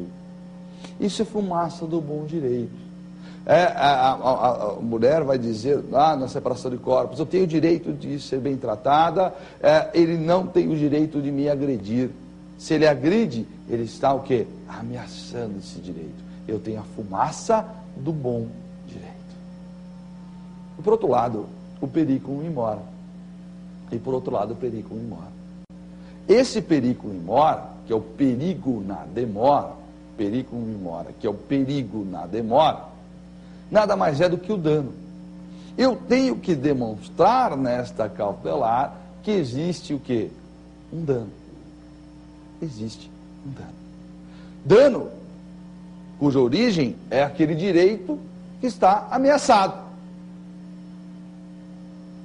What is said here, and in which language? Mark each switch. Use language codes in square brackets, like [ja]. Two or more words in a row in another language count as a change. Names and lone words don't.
[pt] Isso é fumaça do bom direito. A mulher vai dizer, na separação de corpos, eu tenho o direito de ser bem tratada, ele não tem o direito de me agredir. Se ele agride, ele está o quê? Ameaçando esse direito. Eu tenho a fumaça do bom direito. E por outro lado, o [la] periculum in mora. [pt] E por outro lado, o [la] periculum in mora. [pt] Esse [la] periculum in mora, [pt] que é o perigo na demora, [la] periculum in mora, [pt] que é o perigo na demora, nada mais é do que o dano. Eu tenho que demonstrar nesta cautelar que existe o quê? Um dano. Existe um dano. Dano, cuja origem é aquele direito que está ameaçado.